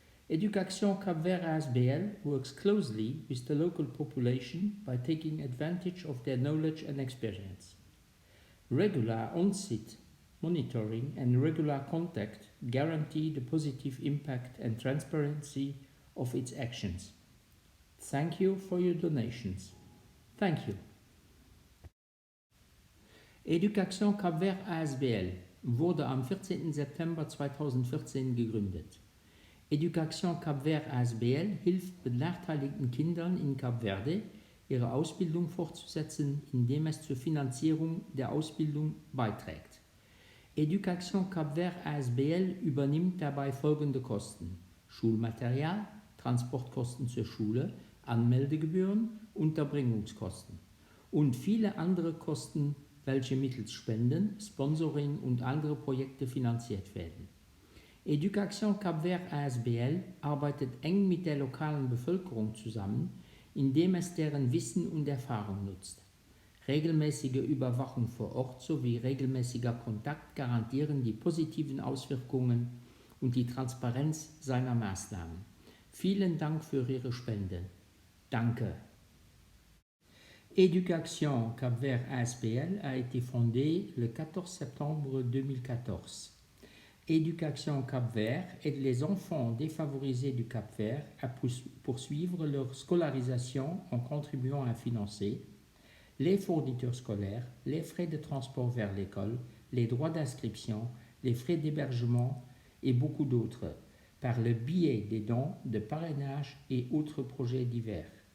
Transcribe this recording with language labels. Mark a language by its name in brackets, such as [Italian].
[English] Education Cap-Vert ASBL works closely with the local population by taking advantage of their knowledge and experience. Regular on-site monitoring and regular contact guarantee the positive impact and transparency of its actions. Thank you for your donations. Thank you. [German] Education Cap-Vert ASBL wurde am 14. September 2014 gegründet. Education Cap-Vert ASBL hilft benachteiligten Kindern in Cap Verde, ihre Ausbildung fortzusetzen, indem es zur Finanzierung der Ausbildung beiträgt. Education Cap-Vert ASBL übernimmt dabei folgende Kosten: Schulmaterial, Transportkosten zur Schule, Anmeldegebühren, Unterbringungskosten und viele andere Kosten, welche mittels Spenden, Sponsoring und andere Projekte finanziert werden. Education Cap-Vert ASBL arbeitet eng mit der lokalen Bevölkerung zusammen, indem es deren Wissen und Erfahrung nutzt. Regelmäßige Überwachung vor Ort sowie regelmäßiger Kontakt garantieren die positiven Auswirkungen und die Transparenz seiner Maßnahmen. Vielen Dank für Ihre Spende. Danke. [French] Éducation Cap-Vert ASBL a été fondée le 14 septembre 2014. Éducation Cap-Vert aide les enfants défavorisés du Cap-Vert à poursuivre leur scolarisation en contribuant à financer les fournitures scolaires, les frais de transport vers l'école, les droits d'inscription, les frais d'hébergement et beaucoup d'autres, par le biais des dons, de parrainage et autres projets divers.